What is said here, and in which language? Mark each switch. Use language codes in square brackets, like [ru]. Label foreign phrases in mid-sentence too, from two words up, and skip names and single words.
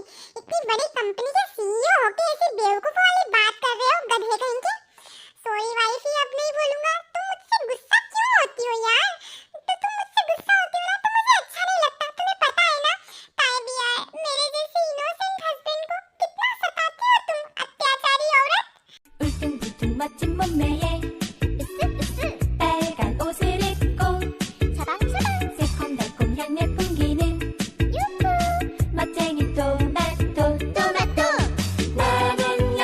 [hi] इतनी बड़ी कंपनी के सीईओ होके ऐसी बेवकूफ वाली बात कर रहे हो गधे कहीं के। [en] sorry wife, [hi] अब नहीं बोलूंगा। तुम मुझसे गुस्सा क्यों होती हो यार? तो तुम मुझसे गुस्सा होती हो ना तो मुझे अच्छा नहीं लगता। तुम्हें पता है ना ताई भी यार मेरे जैसे [en] innocent husband [hi] को कितना सताते हो तुम, अत्याचारी औरत। [ko] 울퉁불퉁 멋진 몸매에 으쓱으쓱 빨간 옷을 입고 사방사방 새콤달콤 향내 풍기는 유후 멋쟁이 토마토 토마토 나는